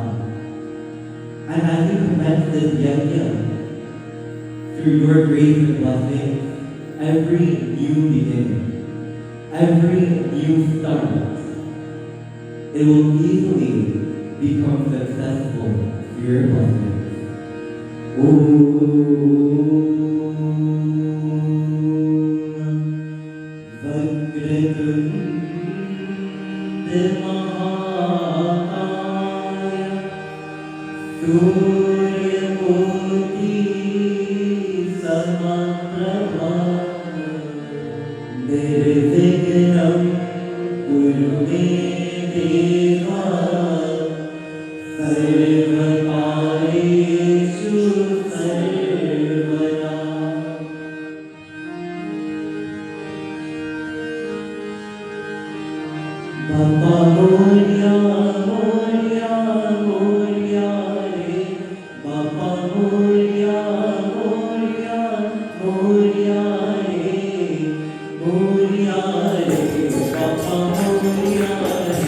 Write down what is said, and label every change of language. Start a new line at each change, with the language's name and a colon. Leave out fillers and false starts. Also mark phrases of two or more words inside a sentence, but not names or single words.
English: And as we commence this yajna, through your grace and blessing, every new beginning, every new start, it will easily become successful through your blessing.
Sanskrit: ओम् वज्रतुण्ड महाकाय सूर्यकोटि समप्रभ निर्विघ्नं कुरु मे देव सर्वकार्येषु सर्वदा.
Marathi: बाबा मोरया, मोरया, मोरया रे. बाबा मोरया, मोरया, मोरया रे. मोरया रे. बाबा मोरया रे.